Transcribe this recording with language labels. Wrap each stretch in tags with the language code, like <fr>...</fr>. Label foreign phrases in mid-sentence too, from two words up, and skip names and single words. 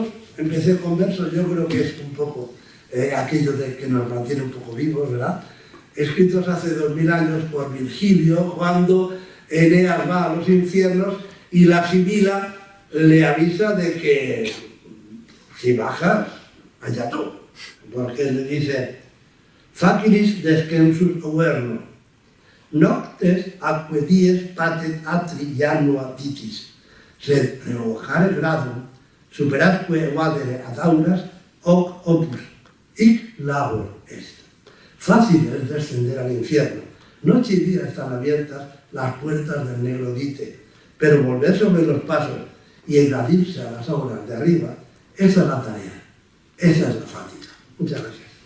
<es>Empecé con versos, yo creo que es un poco aquello de que nos mantiene un poco vivos, ¿verdad? Escritos hace 2000 años por Virgilio, cuando Eneas va a los infiernos y la Sibila le avisa de que si bajas, allá tú. Porque le dice,</es> <la>facilis descensus overno, noctes atque dies patet atri janua titis, sed revocare gradum, superatque vadere ad auras, hoc opus, hic labor est.</la> <es>Fácil es descender al infierno. Noche y día están abiertas las puertas del negro dite, pero volver sobre los pasos y engadirse a las obras de arriba, esa es la tarea, esa es la fatiga. Muchas gracias.</es>